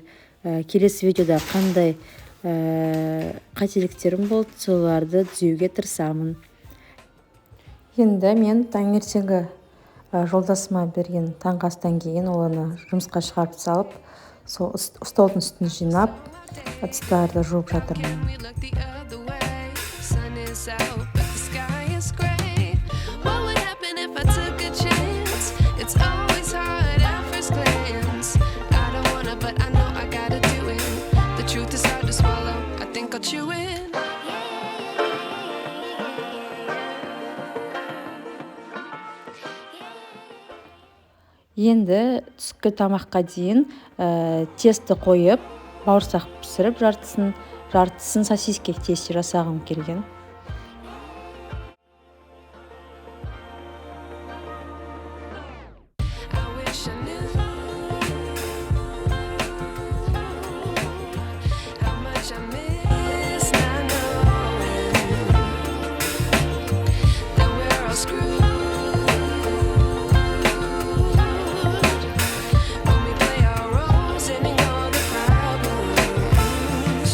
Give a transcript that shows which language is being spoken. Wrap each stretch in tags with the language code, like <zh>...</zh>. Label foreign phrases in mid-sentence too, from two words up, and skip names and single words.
<kk>Келесі видеода қандай қателіктерім болды, соларды түзеуге тырысамын. Енді мен таңертеңгі жолдасыма берген таңғы астан кейін оны жұмысқа шығарып салып, сол столдың үстін жинап, ыдыстарды жуып жатырмын.</kk> <en>We look the other way. Sun is out, but the sky is gray. What would happen if I took a chance? It's always hard at first glance. I don't wanna, but I know I gotta do it. The truth is hard to swallow. I think I'll chew it.</en> <kk>Енді түскі тамаққа дейін тесті қойып, бауырсақ пісіріп, жартысын сосиски тесте жасағым келген.</kk> <en>I wish I knew how much I miss not knowing that we're all screwed when we play our roles and ignore the problems.</en>